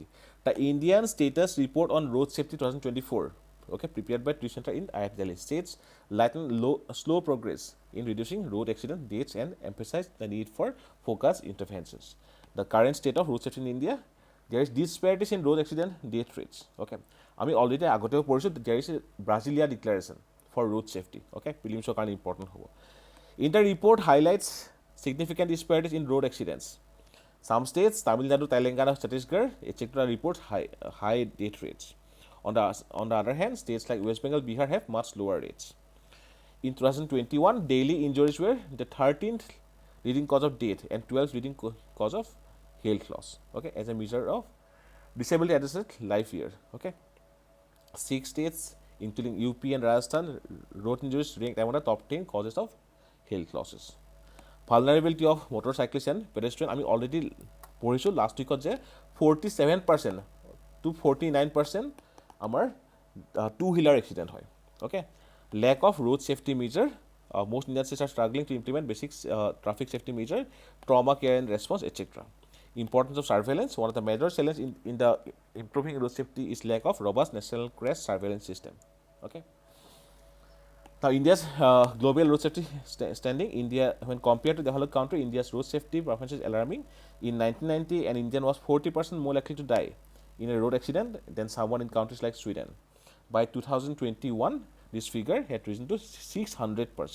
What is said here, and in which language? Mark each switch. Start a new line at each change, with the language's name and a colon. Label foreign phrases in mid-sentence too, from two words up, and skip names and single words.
English: The Indian status report on road safety 2024. Okay, prepared by Tree Center in IIT Delhi, states lighten slow progress in reducing road accident deaths and emphasize the need for focused interventions. The current state of road safety in India, there is disparities in road accident death rates.
Assamese: Okay, আমি already আগতেও পঢ়িছোঁ,
English: there is a Brasilia declaration for road safety.
Assamese: Okay, prelims কাৰণে important হ'ব.
English: In the report highlights significant disparities in road accidents. Some states, Tamil Nadu, Telangana, Chhattisgarh, etc. reports high death rates. On the other hand, states like West Bengal, Bihar have much lower rates. In 2021, daily injuries were the 13th leading cause of death and 12th leading cause of health loss. Okay, as a measure of disability adjusted life year. Okay, 6 states, including UP and Rajasthan, road injuries ranked among the top 10 causes of health losses. Vulnerability of motorcyclists and pedestrians. I mean, already
Assamese: পঢ়িছোঁ লাষ্ট উইকত যে
English: 47% to 49% আমাৰ two wheeler accident হয় অ'কে lack of road safety measure most Indian states are struggling to implement basic traffic safety measure trauma care and response etc importance of surveillance one of the major challenges in the improving road safety is lack of robust national crash surveillance system okay now India's global road safety standing India when compared to developed country India's road safety performance is alarming in 1990 an Indian was 40% more likely to die in a road accident than someone in countries like Sweden by 2021 this figure had risen to 600%.